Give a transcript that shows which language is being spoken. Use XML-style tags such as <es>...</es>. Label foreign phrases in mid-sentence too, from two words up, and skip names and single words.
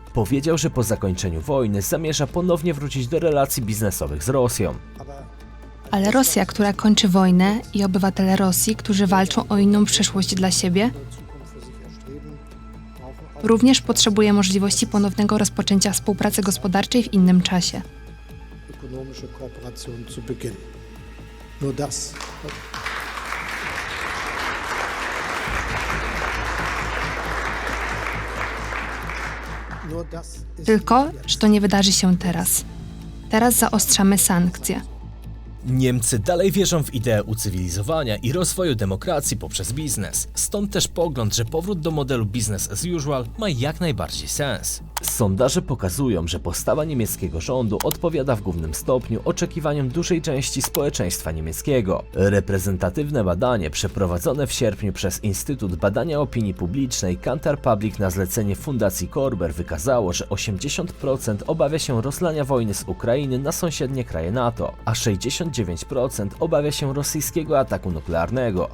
<pl>Powiedział, że po zakończeniu wojny zamierza ponownie wrócić do relacji biznesowych z Rosją. Ale Rosja, która kończy wojnę, i obywatele Rosji, którzy walczą o inną przyszłość dla siebie, również potrzebuje możliwości ponownego rozpoczęcia współpracy gospodarczej w innym czasie.</pl> <de>Ökonomische Kooperation zu beginnen. Nur das. Nur das ist</de> <pl>Tylko, że to nie wydarzy się teraz. Teraz zaostrzamy sankcje. Niemcy dalej wierzą w ideę ucywilizowania i rozwoju demokracji poprzez biznes. Stąd też pogląd, że powrót do modelu</pl> <en>business as usual</en> <pl>ma jak najbardziej sens. Sondaże pokazują, że postawa niemieckiego rządu odpowiada w głównym stopniu oczekiwaniom dużej części społeczeństwa niemieckiego. Reprezentatywne badanie przeprowadzone w sierpniu przez Instytut Badania Opinii Publicznej Kantar Public na zlecenie Fundacji Korber wykazało, że 80% obawia się rozlania wojny z Ukrainy na sąsiednie kraje NATO, a 69% obawia się rosyjskiego ataku nuklearnego.</pl>